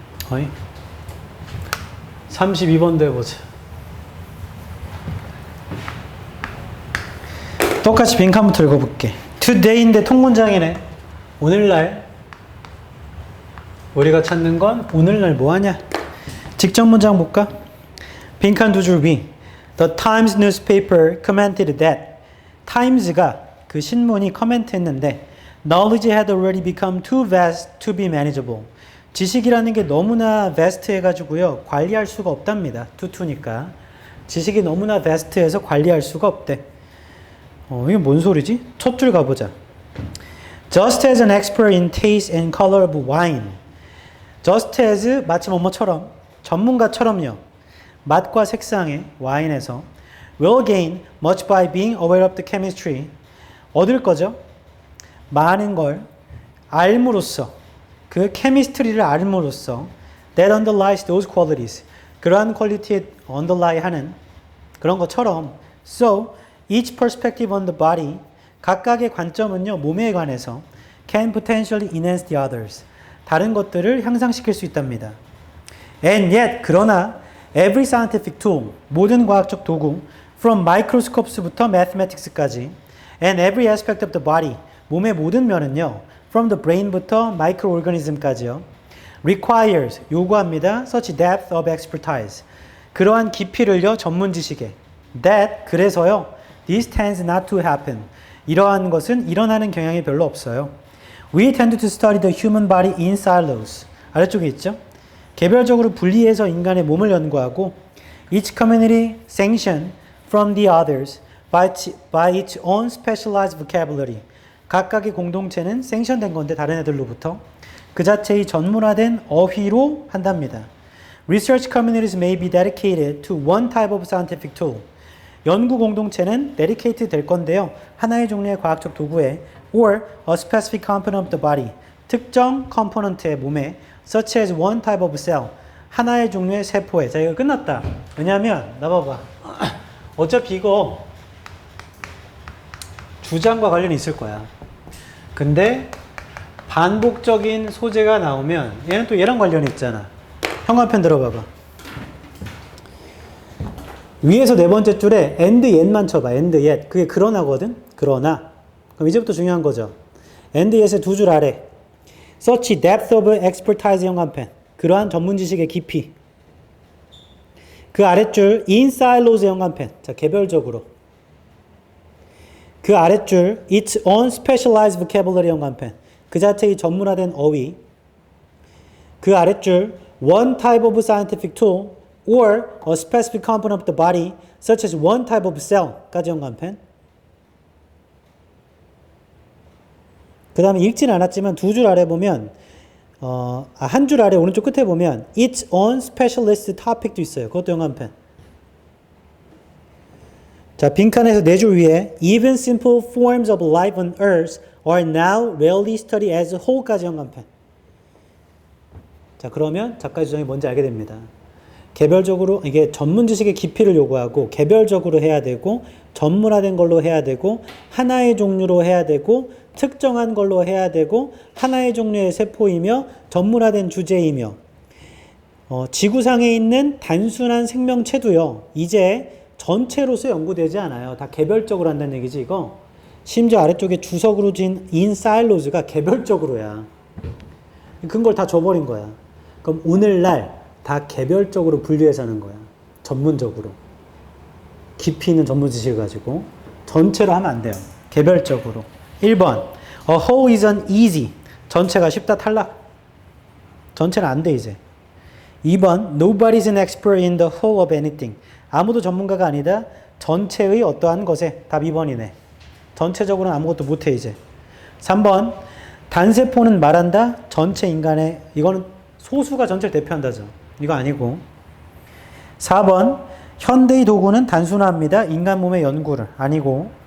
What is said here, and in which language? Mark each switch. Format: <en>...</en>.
<ko>어이? 32번도 해보자. 똑같이 빈칸부터 읽어볼게. today인데 통문장이네. 오늘날. 우리가 찾는 건 오늘날 뭐하냐? 직접 문장 볼까? 빈칸 두 줄 위.</ko> <en>The Times newspaper commented that</en> <ko>Times가 그 신문이 커멘트했는데</ko> <en>knowledge had already become too vast to be manageable.</en> <ko>지식이라는 게 너무나 vast 해가지고요 관리할 수가 없답니다. 투투니까 지식이 너무나 vast해서 관리할 수가 없대. 이게 뭔 소리지? 첫 줄 가보자.</ko> <en>Just as an expert in taste and color of wine.</en> <ko>Just as 마치 뭐뭐처럼 전문가처럼요. 맛과 색상의 와인에서</ko> <en>will gain much by being aware of the chemistry.</en> <ko>얻을 거죠. 많은 걸 알므로써 그 케미스트리를 알므로써</ko> <en>that underlies those qualities.</en> <ko>그러한 퀄리티에 underlie 하는 그런 것처럼</ko> <en>so each perspective on the body</en> <ko>각각의 관점은요 몸에 관해서</ko> <en>can potentially enhance the others.</en> <ko>다른 것들을 향상시킬 수 있답니다.</ko> <en>And yet</en> <ko>그러나</ko> <en>every scientific tool</en> <ko>모든 과학적 도구</ko> <en>from microscopes부터 mathematics까지 and every aspect of the body</en> <ko>몸의 모든 면은요</ko> <en>from the brain부터 microorganism까지요 requires</en> <ko>요구합니다</ko> <en>such depth of expertise</en> <ko>그러한 깊이를요 전문 지식에</ko> <en>that</en> <ko>그래서요</ko> <en>this tends not to happen</en> <ko>이러한 것은 일어나는 경향이 별로 없어요.</ko> <en>We tend to study the human body in silos</en> <ko>아래쪽에 있죠. 개별적으로 분리해서 인간의 몸을 연구하고</ko> <en>each community sanctioned from the others by its own specialized vocabulary</en> <ko>각각의 공동체는 생션된 건데 다른 애들로부터 그 자체의 전문화된 어휘로 한답니다.</ko> <en>Research communities may be dedicated to one type of scientific tool.</en> <ko>연구 공동체는 dedicated 될 건데요. 하나의 종류의 과학적 도구에</ko> <en>or a specific component of the body.</en> <ko>특정 컴포넌트의 몸에</ko> <en>such as one type of cell.</en> <ko>하나의 종류의 세포에. 자, 이거 끝났다. 왜냐면 나 봐봐. 어차피 이거 주장과 관련이 있을 거야. 근데 반복적인 소재가 나오면 얘는 또 얘랑 관련이 있잖아. 현관편 들어봐봐. 위에서 네 번째 줄에 and yet만 쳐봐. and yet. 그게 그러나거든. 그러나. 그럼 이제부터 중요한 거죠. and yet의 두 줄 아래.</ko> <en>such depth of expertise 현관편.</en> <ko>그러한 전문 지식의 깊이. 그 아랫줄 in silos 현관편. 자, 개별적으로. 그 아랫줄</ko> <en>its own specialized vocabulary 연관펜.</en> <ko>그 자체의 전문화된 어휘. 그 아랫줄</ko> <en>one type of scientific tool or a specific component of the body such as one type of cell까지 연관펜.</en> <ko>그 다음에 읽진 않았지만 두 줄 아래 보면 한 줄 아래 오른쪽 끝에 보면</ko> <en>its own specialist topic</en> <ko>도 있어요. 그것도 연관펜. 자, 빈칸에서 네 줄 위에</ko> <en>even simple forms of life on earth are now rarely studied as a whole까지 연관펜.</en> <ko>자, 그러면 작가의 주장이 뭔지 알게 됩니다. 개별적으로 이게 전문 지식의 깊이를 요구하고 개별적으로 해야 되고 전문화된 걸로 해야 되고 하나의 종류로 해야 되고 특정한 걸로 해야 되고 하나의 종류의 세포이며 전문화된 주제이며 지구상에 있는 단순한 생명체도요. 이제 전체로서 연구되지 않아요. 다 개별적으로 한다는 얘기지 이거. 심지어 아래쪽에 주석으로 진 인사일로즈가 개별적으로야. 그걸 다 줘버린 거야. 그럼 오늘날 다 개별적으로 분류해서 하는 거야. 전문적으로. 깊이 있는 전문 지식을 가지고 전체로 하면 안 돼요. 개별적으로.</ko> <en>1번 A whole isn't easy.</en> <ko>전체가 쉽다 탈락. 전체는 안 돼 이제.</ko> <en>2번 Nobody's an expert in the whole of anything.</en> <ko>아무도 전문가가 아니다. 전체의 어떠한 것에. 답 2번이네. 전체적으로는 아무것도 못해 이제. 3번 단세포는 말한다. 전체 인간의 이거는 소수가 전체를 대표한다죠. 이거 아니고. 4번 현대의 도구는 단순화합니다. 인간 몸의 연구를. 아니고.</ko>